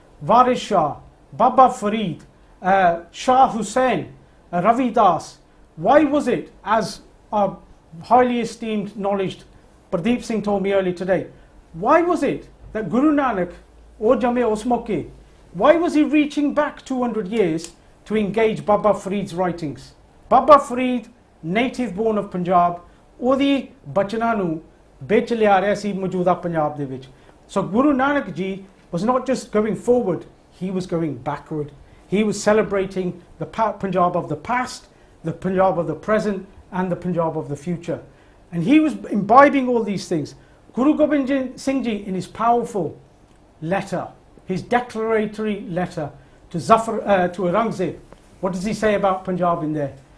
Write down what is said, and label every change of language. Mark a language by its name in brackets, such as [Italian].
[English] Waris Shah, Baba Farid, Shah Hussain, Ravi Das. Why was it, as our highly esteemed, knowledge Pradeep Singh told me earlier today, why was it that Guru Nanak, or Jame Osmoke, why was he reaching back 200 years to engage Baba Farid's writings? Baba Farid, native born of Punjab, [Punjabi] ਉਹਦੀ ਬਚਨਾਂ ਨੂੰ ਵਿੱਚ ਲਿਆ ਰਿਹਾ ਸੀ ਮੌਜੂਦਾ ਪੰਜਾਬ ਦੇ ਵਿੱਚ. [English] So Guru Nanak Ji was not just going forward, he was going backward. He was celebrating the Punjab of the past, the Punjab of the present, and the Punjab of the future. And he was imbibing all these things. Guru Gobind Singh Ji, in his powerful letter, his declaratory letter to Aurangzeb, what does he say about Punjab in there?